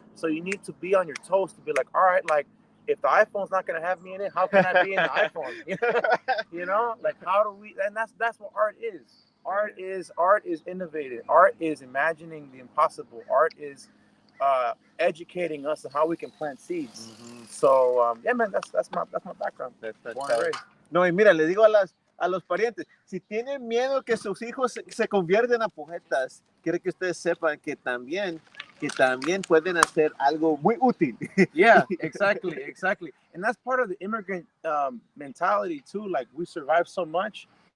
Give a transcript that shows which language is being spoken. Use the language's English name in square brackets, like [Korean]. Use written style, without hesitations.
[English] So you need to be on your toes to be like, all right, like, if the iPhone's not gonna have me in it, how can I be in the iPhone? You know, like, how do we? And that's what art is. Art is innovating. Art is imagining the impossible. Art is educating us on how we can plant seeds. So yeah, man, that's my background. Born and raised. [Spanish] No, y mira, le digo a los parientes, si tienen miedo que sus hijos se convierten a poetas, quiero que ustedes sepan que también pueden hacer algo muy útil. [English] Yeah, exactly. And that's part of the immigrant mentality too. Like, we survive so much.